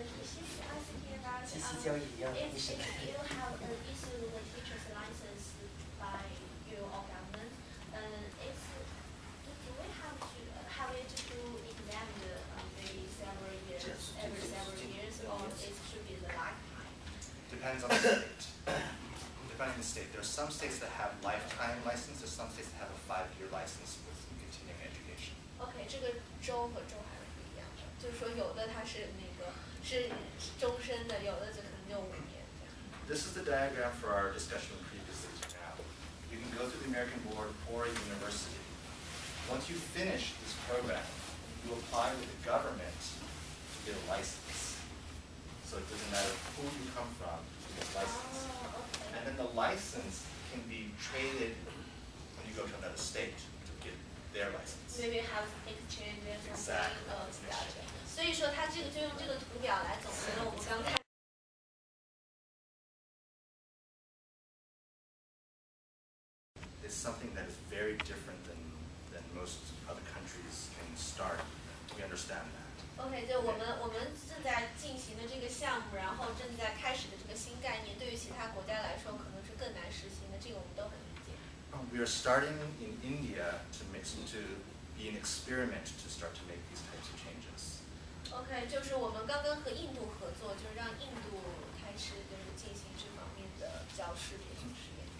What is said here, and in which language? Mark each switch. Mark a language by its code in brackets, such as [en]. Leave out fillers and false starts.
[en] She's asking about if you have issued the teacher's license by your government, do we have it to examine maybe several years, every several years, or it should be the lifetime? Depends on the state. Depending on the state. There are some states that have lifetime license. There's some states that have a 5-year license with continuing education. [zh] OK， 这个州和州还是不一样的，就是说有的它是终身的，有的就可能6、5年这样。 [en] This is the diagram for our discussion previously to now. You can go through the American Board or a university. Once you finish this program, you apply with the government to get a license. So it doesn't matter who you come from to get a license. Oh, OK。 And then the license can be traded when you go to another state to get their license. Maybe have exchanges or Exactly. something. Gotcha. [zh] 所以说它这个就用这个图表来总结了我们刚才。 [en] It's something that is very different than most other countries can start. we understand that. [zh] OK， 就我们正在进行的这个项目，然后正在开始的这个新概念，对于其他国家来说可能是更难实行的，这个我们都很理解。 [en] We are starting in India to be an experiment to start to make these types of changes. [zh] OK， 就是我们刚刚和印度合作，就是让印度开始就是进行这方面的教师培训实验。